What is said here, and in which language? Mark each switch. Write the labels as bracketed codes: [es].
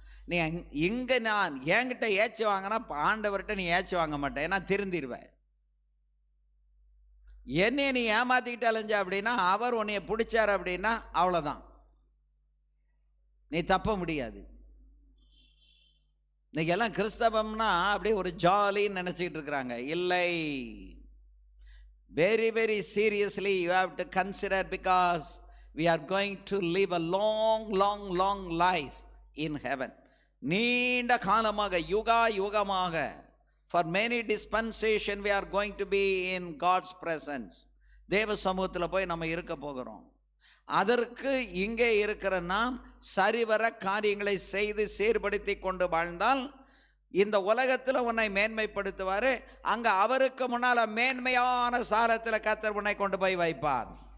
[ta] நீ இங்கே நான் என்கிட்ட ஏச்சு வாங்கினா ஆண்டவர்கிட்ட நீ ஏச்சு வாங்க மாட்டேன், ஏன்னா திருந்திடுவேன். என்னைய நீ ஏமாத்திக்கிட்டு அலைஞ்ச அப்படின்னா அவர் உன்னைய பிடிச்சார் அப்படின்னா அவ்வளோதான், நீ தப்ப முடியாது. இன்னைக்கு எல்லாம் கிறிஸ்தவம்னா அப்படியே ஒரு ஜாலின்னு நினச்சிக்கிட்டு இருக்கிறாங்க. இல்லை, [en] very very seriously you have to consider, because we are going to live a long life in heaven. [ta] நீண்ட காலமாக யுகா யுகமாக, [en] for many dispensation we are going to be in God's presence. [ta] தேவ சமூகத்தில் போய் நம்ம இருக்க போகிறோம். அதற்கு இங்கே இருக்கிற நாம் சரிவர காரியங்களை செய்து சீர்படுத்தி கொண்டு வாழ்ந்தால் இந்த உலகத்தில் உன்னை மேன்மைப்படுத்துவார். அங்கே அவருக்கு முன்னால் மேன்மையான சாரத்தில் கர்த்தர் உன்னை கொண்டு போய் வைப்பார்.